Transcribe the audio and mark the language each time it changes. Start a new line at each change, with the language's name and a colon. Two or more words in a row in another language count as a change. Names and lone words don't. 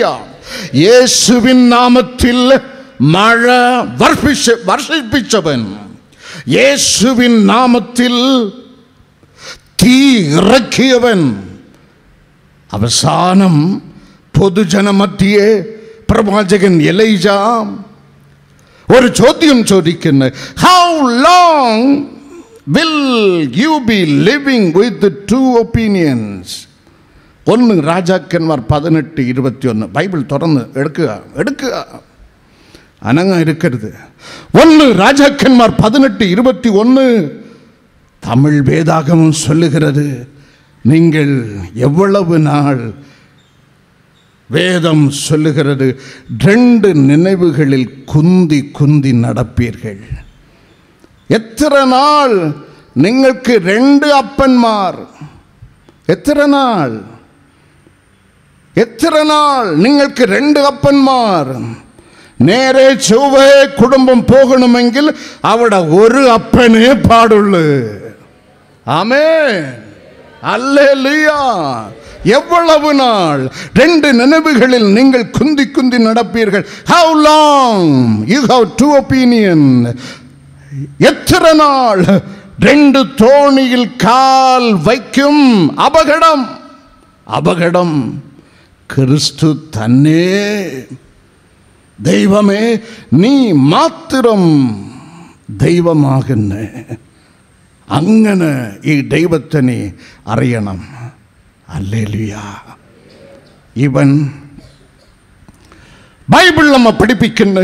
Malayalam: യേശുവിൻ നാമത്തിൽ മഴ വർഷിപ്പിച്ചവൻ, യേശുവിൻ നാമത്തിൽ തീ ഇറക്കിയവൻ, അവസാനം പൊതുജനമധ്യേ പ്രവാചകൻ എലൈജ ഒരു ചോദ്യം ചോദിക്കുന്നു.
English: How long will you be living with two opinions?
Malayalam: 1 രാജാക്കന്മാർ 18:21. ബൈബിൾ തുറന്ന് എടുക്കുക, അനങ്ങ ഇരിക്കരുത്.
Tamil: 1 ராஜாக்கன்மார் 18:21 தமிழ் வேதாகமம் சொல்லுகிறது, நீங்கள் எவ்வளவு நாள், வேதம் சொல்லுகிறது 2 நினைவுகளில் குந்தி குந்தி நடப்பீர்கள். எத்தனை நாள் നിങ്ങൾക്ക് 2 அப்பன்മാർ?
Malayalam: എത്ര നാൾ നിങ്ങൾക്ക് 2 അപ്പന്മാർ? നേരെ ചൊവ്വേ കുടുംബം പോകണമെങ്കിൽ അവിടെ ഒരു അപ്പനേ പാടുള്ളൂ. ആമേൻ, ഹല്ലേലൂയ.
Tamil: எவ்வளவு நாள் 2 நினைவுகளில் நீங்கள் குந்தி குந்தி நடப்பீர்கள்?
English: How long you have 2 opinion?
Tamil: எத்தனை நாள் 2 தோணியில் கால் வைக்கும்? அபகடம், அபகடம். கிறிஸ்து தன்னே.
Malayalam: ദൈവമേ നീ മാത്രം ദൈവമാകുന്ന, അങ്ങനെ ഈ ദൈവത്തെ നീ അറിയണം. ഹല്ലേലൂയ. ഇവൻ ബൈബിൾ നമ്മെ പഠിപ്പിക്കുന്നു.